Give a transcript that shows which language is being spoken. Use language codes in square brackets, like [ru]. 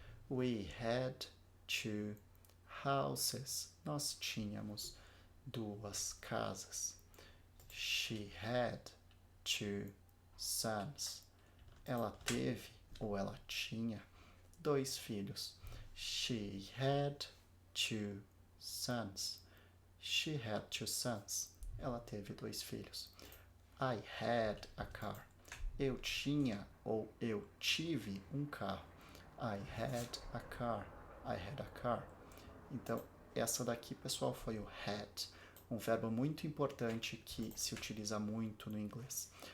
[en] We had 2 houses. [pt] Nós tínhamos 2 casas. [en] She had 2 sons. [pt] Ela teve ou ela tinha 2 filhos. [en] She had 2 sons. She had 2 sons. [pt] Ela teve 2 filhos. [en] I had a car. [pt] Eu tinha ou eu tive um carro. [en] I had a car. I had a car. [pt] Então, essa daqui, pessoal, foi o had, um verbo muito importante que se utiliza muito no inglês.